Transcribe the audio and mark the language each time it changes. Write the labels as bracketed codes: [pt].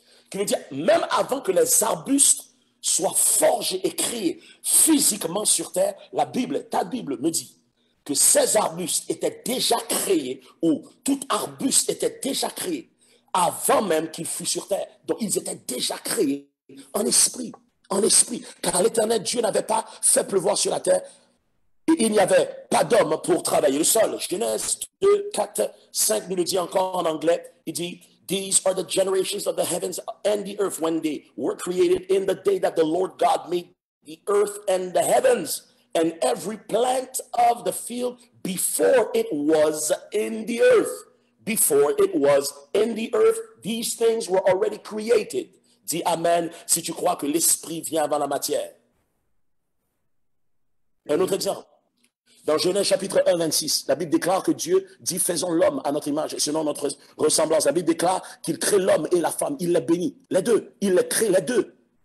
[fr] Qui veut dire, même avant que les arbustes soient forgés et créés physiquement sur terre, ta Bible me dit que ces arbustes étaient déjà créés, ou tout arbuste était déjà créé avant même qu'il fût sur terre. Donc ils étaient déjà créés en esprit, car l'Éternel Dieu n'avait pas fait pleuvoir sur la terre et il n'y avait pas d'homme pour travailler le sol. Genèse 2, 4, 5 nous le dit encore en anglais. Il dit, [en] these are the generations of the heavens and the earth when they were created in the day that the Lord God made the earth and the heavens and every plant of the field before it was in the earth. Before it was in the earth, these things were already created. [fr] Dis Amen si tu crois que l'esprit vient avant la matière. Un autre exemple. Dans Genèse chapitre 1, 26, la Bible déclare que Dieu dit faisons l'homme à notre image et selon notre ressemblance. La Bible déclare qu'il crée l'homme et la femme. Il les bénit, les deux. Il les crée, les deux.